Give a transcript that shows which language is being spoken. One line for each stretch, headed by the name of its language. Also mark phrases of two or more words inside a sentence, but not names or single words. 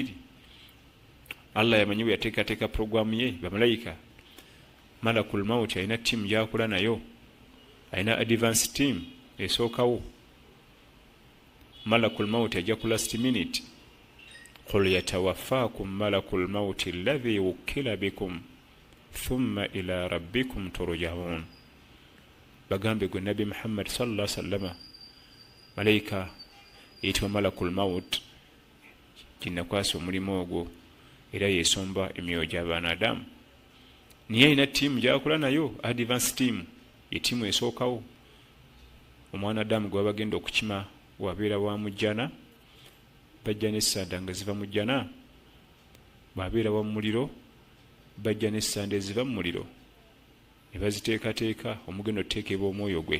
Ganda: Allah yamanyi bwe yateekateeka programu ye. Bamalayika,
Arabic: ملك الموت
Ganda: alina ttiimu gyakola nayo, alina
English: advance team
Ganda: esookawo.
Arabic: ملك الموت
Ganda: ajja ku
English: last minute,
Arabic: قل يتوفاكم ملك الموت الذي وكل بكم ثم إلى ربكم ترجعون.
Ganda: Bagambe gwe Nabi Muhammad
Arabic: صلى الله عليه وسلم,
Ganda: malayika eyitibwa
Arabic: ملك الموت
Ganda: kinnakwasa omulimu ogwo era yeesomba emyoyo gy'abaana Adamu. Niye alina ttiimu gyakola nayo,
English: advance team,
Ganda: ye ttiimu esookawo. Omwana Adamu gwe bagenda okukima wabeera wa mujjana, bajja n'essanda nga ziva mu jjana, bw'abeera wa muliro bajja n'essanda eziva mu muliro ne baziteekateeka, omugendo otuteekebwa omwoyo gwe.